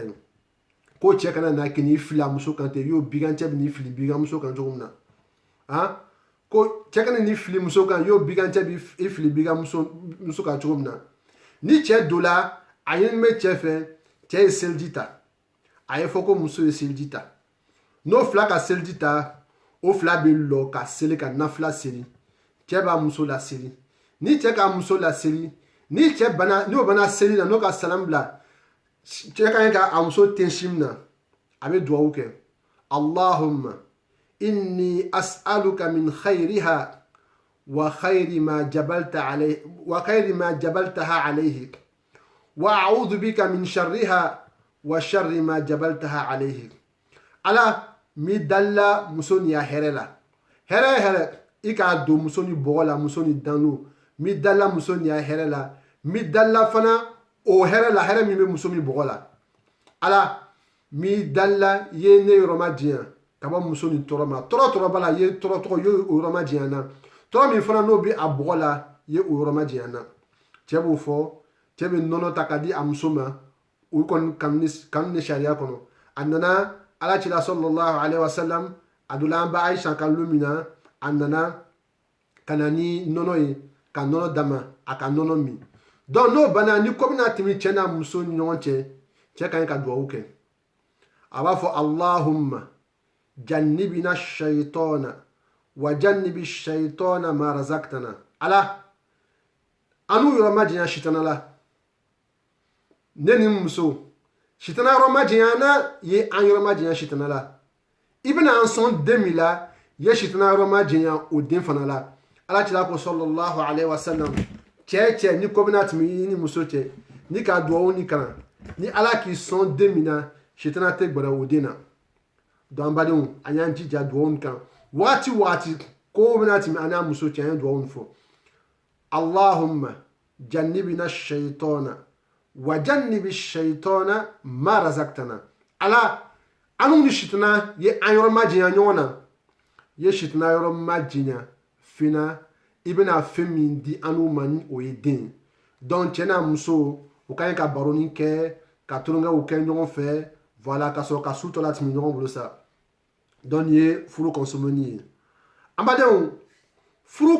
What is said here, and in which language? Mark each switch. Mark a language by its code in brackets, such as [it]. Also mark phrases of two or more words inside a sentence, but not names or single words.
[bm] yen ko cɛ kana na k'i n'i fili a muso kan ten y'o bigan cɛ bɛ n'i fili bigan muso kan cogo min na ko cɛ kana n'i fili muso kan y'o bigan cɛ b'i fili bigan muso kan cogo min na ni cɛ don la a ɲini bɛ cɛ fɛ cɛ ye seliji ta a ye fɔ ko muso ye seliji ta n'o fila ka seliji ta o fila bɛ lɔ ka seli ka nafila seli cɛ b'a muso laseli ni cɛ k'a muso laseli ni cɛ bana n'o bana seli la n'o ka salam bila cɛ ka ɲi ka a muso tensi min na a bɛ duwawu kɛ [ar] اللهم إني أسألك من خيرها وخير ما جبلت عليه وخير ما جبلتها عليه وأعوذ بك من شرها وشر ما جبلتها عليه [bm] ala mi dalla muso ni ya hɛrɛ la hɛrɛ i k'a don muso ni bɔgɔ la muso ni dano mi dalla muso ni ya hɛrɛ la mi dalla fana o hɛrɛ la hɛrɛ min bɛ muso min bɔgɔ la ala mi dalla ye ne yɔrɔ ma diɲɛ ka bɔ muso ni tɔɔrɔ ma tɔɔrɔ b'a la ye tɔɔrɔ tɔgɔ ye o yɔrɔ ma diɲɛ na tɔɔrɔ min fana n'o bɛ a bɔgɔ la ye o yɔrɔ ma diɲɛ na cɛ b'o fɔ cɛ bɛ nɔnɔ ta ka di a muso ma o kɔni kanu ni sariya kɔnɔ a nana ala cila [ar] صلى الله عليه وسلم [bm] a donna an bɛ ayisa kan don min na a nana ka na ni nɔnɔ ye ka nɔnɔ d'a ma a ka nɔnɔ min donc n'o banna ni ko bɛna tɛmɛ cɛ n'a muso ni ɲɔgɔn cɛ cɛ ka ɲi ka duwawu kɛ a b'a fɔ [ar] اللهم جنبنا الشيطان وجنب الشيطان ما رزقتنا [bm] ala an n'u yɔrɔ ma janya sitana la ne ni muso sitana yɔrɔ ma janya na ye an yɔrɔ ma janya sitana la i bɛna an sɔn den min la ye sitana yɔrɔ ma janya o den fana la ala cila ko [ar] صلى الله عليه وسلم [bm] cɛ ni ko bɛna tɛmɛ i ni muso cɛ ni k'a duwawu ni kana ni ala k'i sɔn den min na sitana tɛ gbɛrɛ o den na donc an badenw an y'an jija duwawu ni kan waati ko bɛna tɛmɛ an n'a muso cɛ an ye duwawu ni fɔ [ar] اللهم جنبنا الشيطان وجنب الشيطان ما [bm] razaqtana ala anu ni sitana ye an yɔrɔ ma janya ɲɔgɔn na ye sitana yɔrɔ ma janya fina i bɛna fɛn min di anu ma ni o ye den donc cɛ n'a muso o ka ɲi ka baroni kɛ ka tulonkɛw kɛ ɲɔgɔn fɛ voilà ka sɔrɔ ka su tɔ latɛmɛ ɲɔgɔn bolo sa donc nin ye furu kɔnsomani ye an badenw furu